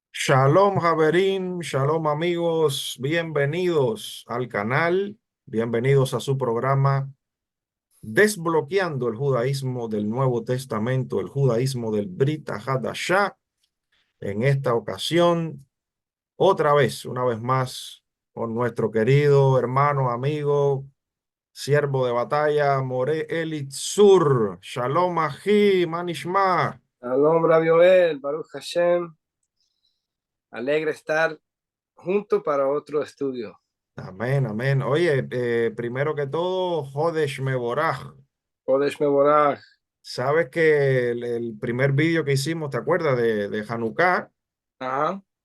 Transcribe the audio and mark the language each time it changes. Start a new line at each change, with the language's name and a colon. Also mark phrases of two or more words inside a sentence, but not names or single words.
Hebrew: שלום, חברים,
Spanish: shalom amigos, bienvenidos al canal, bienvenidos a su programa Desbloqueando el judaísmo del Nuevo Testamento, el judaísmo del
Hebrew: ברית חדשה.
Spanish: En esta ocasión, otra vez, una vez más, con nuestro querido hermano, amigo, siervo de batalla, More Elitzur.
Hebrew: שלום, אחי, מה נשמע. שלום, רבי יואל, ברוך השם,
Spanish: alegre estar junto para otro estudio. Amén, amén. Oye, primero que todo,
Hebrew: חודש מבורך. קודש מבורך.
Spanish: Sabes que el primer vídeo que hicimos, ¿te acuerdas? De Hanukkah, Ajá,